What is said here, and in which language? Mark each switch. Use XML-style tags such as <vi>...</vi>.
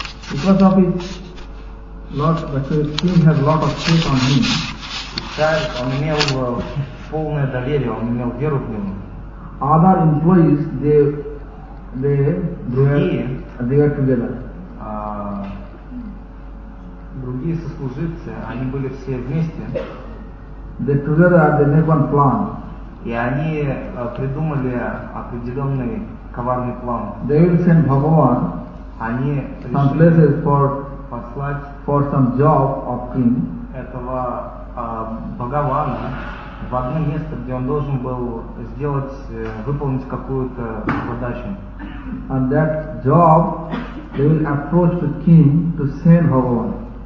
<en>Because of his lot, because the king had a lot of faith on him.</en> <ru>Царь, он имел полное доверие, он имел веру в него.</ru> <en>Other employees, they were together.</en> <ru>Другие сослуживцы, они были все вместе.</ru> <en>They together they made one plan.</en> <ru>И они придумали определенный коварный план.</ru> <en>They will send Bhagavan.</en> <ru>Они</ru> <en>some places for</en> <ru>послать</ru> <en>for some job of king.</en> <ru>Этого Бхагавана в одно место, где он должен был выполнить какую-то задачу.</ru> <en>And that job they will approach the king to send Bhagavan.</en>